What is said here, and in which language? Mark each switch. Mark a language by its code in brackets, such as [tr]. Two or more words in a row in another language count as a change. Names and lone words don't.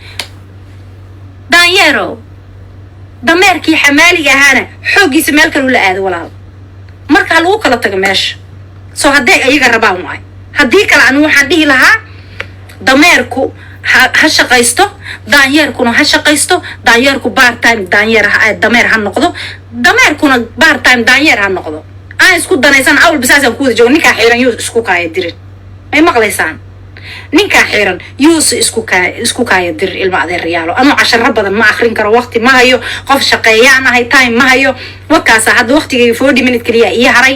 [so] Danyero dameerkii xamaaliga ahaana xoogiisa meel kale u la aado walaal. marka lagu kala tago meesha soo hadday ayaga rabaan waay. haddii kale anu waxaan dhihi lahaa dameerku ha shaqaysto Danyerkuna ha shaqaysto. Danyerku [en] part time [so] dameer ha noqdo. dameerkuna [en] part time [so] Danyer ha noqdo. aan isku danaysan awl bisaasan ku wada joogo ninka xiiran yuu isku kaaya dirin. ay maqlaysaan ninka xiiran yuu isku kaaya dir ilma adeerayaalo. anu casharo badan ma akhrin karo waqti ma hayo qof shaqeeyaan ahay time ma hayo wakaas hadda waqtigay 40 minute kaliya ii haray.